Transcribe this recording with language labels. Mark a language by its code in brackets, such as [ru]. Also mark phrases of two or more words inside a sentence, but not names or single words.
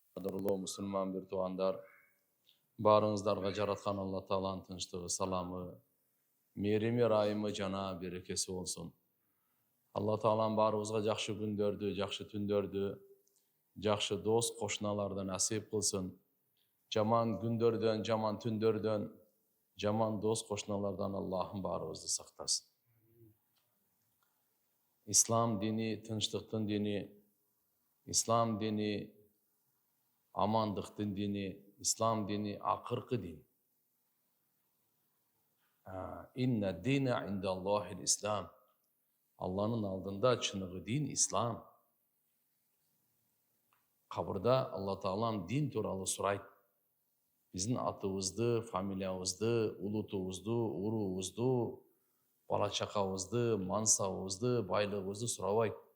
[ky] кадырлуу мусулман бир туугандар, баарыңыздарга жараткан Алла Тааланын тынчтыгы, саламы, мээрими, ырайымы жана берекеси болсун. Алла Таалам баарыбызга жакшы күндөрдү, жакшы түндөрдү, жакшы дос, кошуналарды насип кылсын. Жаман күндөрдөн, жаман түндөрдөн, жаман дос, кошуналардан Аллахым баарыбызды сактасын. Ислам дини тынчтыктын дини, ислам дини амандыктын дини, ислам дини акыркы дин. [ar] إن الدين عند الله الإسلام. [ky] Алланын алдында чыныгы дин ислам. Кабырда Алла Таалам дин тууралуу сурайт. Биздин атыбызды, фамилиябызды, улутубузду, уруубузду, бала чакабызды, мансабыбызды, байлыгыбызды сурабайт.